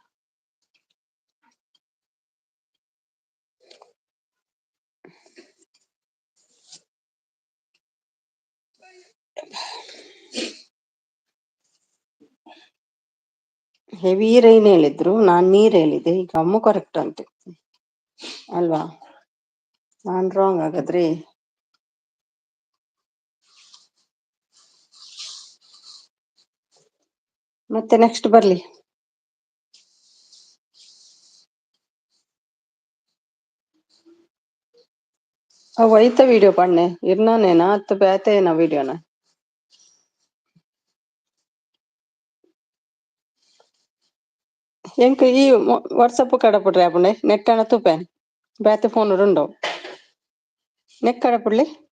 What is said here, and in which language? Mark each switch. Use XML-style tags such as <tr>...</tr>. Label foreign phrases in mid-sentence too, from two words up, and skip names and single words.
<en>heavy rain</en> <kn>ಹೇಳಿದ್ರು ನಾನ್ ನೀರ್ ಹೇಳಿದ್ದೆ ಈಗ ಅಮ್ಮು ಕರೆಕ್ಟ್ ಅಂತೆ ಅಲ್ವಾ. ನಾನ್ ರಾಂಗ್ ಹಾಗಾದ್ರೆ. ಮತ್ತೆ ನೆಕ್ಸ್ಟ್ ಬರ್ಲಿ.</kn> <tcy>ಅವು ಐತ ವಿಡಿಯೋ ಪನ್ನೆ ಇರ್ನಾನೇನ ಅತ್ತ ಬೇತೆನ ವಿಡಿಯೋನ. ಎಂಕ್ ಈ ವಾಟ್ಸಪ್ ಕಡಪುಡ್ರಿ ಆಪುಂಡೆ ನೆಟ್ಟಣ ತೂಪೆ ಬೇತೆ ಫೋನ್ ಉಂಡು ನೆಕ್ ಕಡಪುಡ್ಲಿ</tcy>